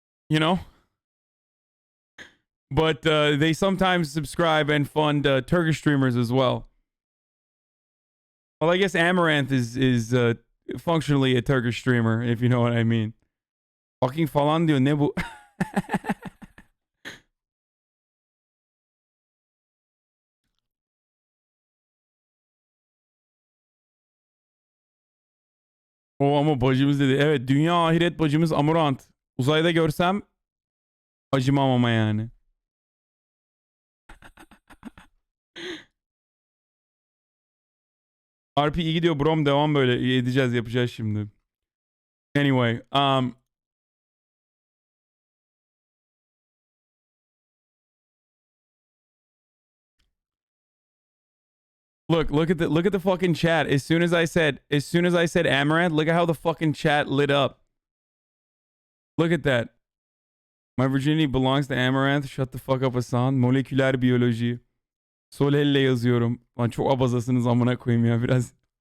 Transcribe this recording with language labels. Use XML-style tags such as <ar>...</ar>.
<en>You know? But they sometimes subscribe and fund Turkish streamers as well. Well, I guess Amaranth is functionally a Turkish streamer, if you know what I mean.</en> <tr>Fucking falan diyor, ne bu? O ama bacımız dedi. Evet, dünya ahiret bacımız Amurant. Uzayda görsem acımam ama yani. RP iyi gidiyor brom, devam böyle. Edeceğiz, yapacağız şimdi.</tr> <en>Anyway, Look at the fucking chat. As soon as I said Amaranth, look at how the fucking chat lit up. Look at that. My virginity belongs to Amaranth. Shut the fuck up</en> <tr>Hasan. Moleküler biyoloji. Sol elle yazıyorum. Lan çok abazasınız amına koyayım ya biraz.</tr>